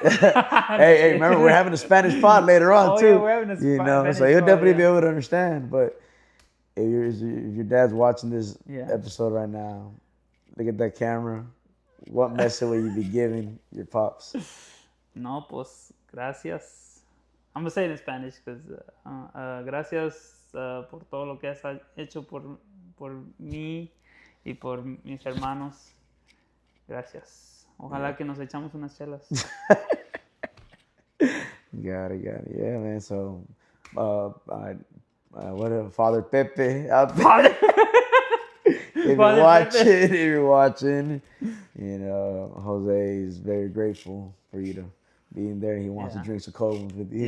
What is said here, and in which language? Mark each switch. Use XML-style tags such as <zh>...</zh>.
<en>Hey, remember we're having a Spanish pod later on Oh too. yeah, we're having a Spanish So he'll pod, definitely yeah. be able to understand. But if your dad's watching this Yeah. episode right now, look at that camera. What message will you be giving your pops?</en> <es>No, pues gracias.</es> <en>I'm gonna say it in Spanish because</en> <es>gracias por todo lo que has hecho por mí y por mis hermanos. Gracias. Ojalá que nos echamos unas chelas.</es> <en>Got it. Yeah, man. So, what a Father Pepe out there. If you're watching, Jose is very grateful for you to be in there. He wants to drink some cold ones with you.</en>